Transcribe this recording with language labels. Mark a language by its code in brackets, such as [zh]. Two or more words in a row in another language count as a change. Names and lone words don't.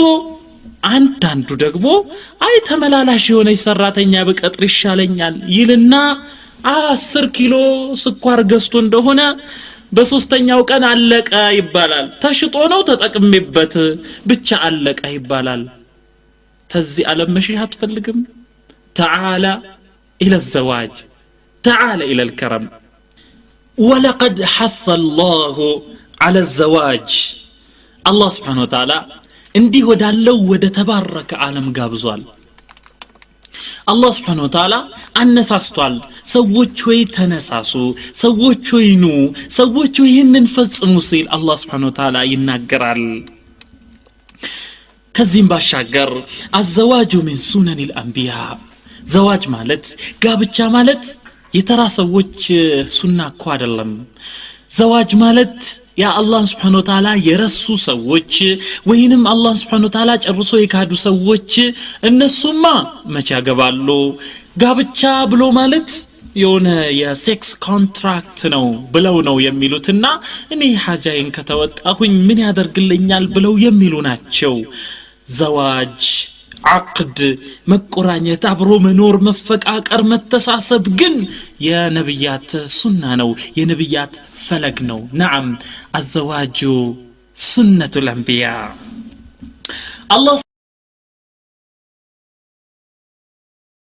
[am] አንዳንዱ ደግሞ አይ ተመላላሽ የሆነ ሰራተኛ በቀጥር ይሻለኛል ይልና 10 ኪሎ ስኳር ገዝቶ እንደሆነ በሶስተኛው ቀን አለቀ ይባላል ተሽጦ ነው ተጠቅሜበት ብቻ አለቀ ይባላል ተዚህ ዓለም መሽህ አትፈልግም [ar] تعالى الى الزواج تعالى الى الكرم ولقد حث الله على الزواج الله سبحانه وتعالى [am] እንዲህ ወዳለው ወደ ተባረከ ዓለም ጋብዟል [ar] الله سبحانه وتعالى [am] አነሳስቷል ሰዎች ሆይ ተነሳሱ ሰዎች ሆይ ኑ ሰዎች ሆይ ይህንን ፈጽሙ ሲል [ar] الله سبحانه وتعالى [am] ይናገራል ከዚህም ባሻገር [ar] الزواج من سنن الانبياء [am] زواج ማለት ጋብቻ ማለት የተራ ሰዎች ሱና እኮ አይደለም زواج ማለት ያ [ar] الله سبحانه وتعالى [am] የረሱ ሰዎች ወይንም [ar] الله سبحانه وتعالى [am] ጨርሶ የካዱ ሰዎች እነሱማ መቼ ያገባሉ ጋብቻ ብሎ ማለት የሆነ የሴክስ ኮንትራክት ነው ብለው ነው የሚሉትና እኔ ሐጃዬን ከተወጣሁኝ ምን ያደርግልኛል ብለው የሚሉ ናቸው [ar] زواج عقد [am] መቆራኘት አብሮ መኖር መፈቃቀር መተሳሰብ ግን የነብያት ሱና ነው የነብያት ፈለግ ነው [ar] نعم الزواج سنة الانبياء الله